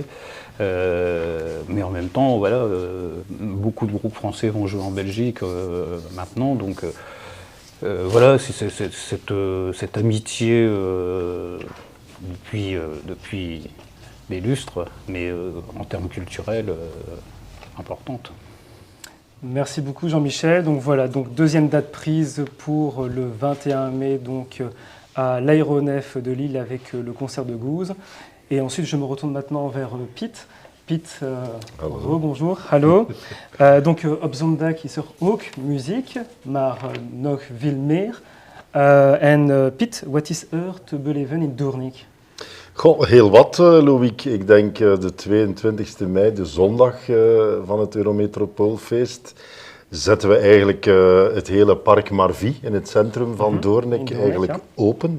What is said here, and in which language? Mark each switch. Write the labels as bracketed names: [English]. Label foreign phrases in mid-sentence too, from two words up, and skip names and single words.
[French] Mais en même temps, voilà, beaucoup de groupes français vont jouer en Belgique maintenant, donc voilà, c'est cette amitié depuis des lustres, mais en termes culturels, importante. Merci beaucoup Jean-Michel. Donc voilà, donc deuxième date prise pour le 21 mai donc, à l'Aéronef de Lille avec le concert de Goose. Et ensuite, je me retourne maintenant vers Piet. Piet, rebonjour, hallo. [Dutch] Donc op zondag is ook muziek, maar nog veel meer. En Piet, wat is er te beleven in Doornik? Goh, heel wat, Loïc. Ik denk de 22e mei, de zondag van het Eurometropoolfeest, zetten we eigenlijk het hele Park Marvie in het centrum van Doornik eigenlijk open.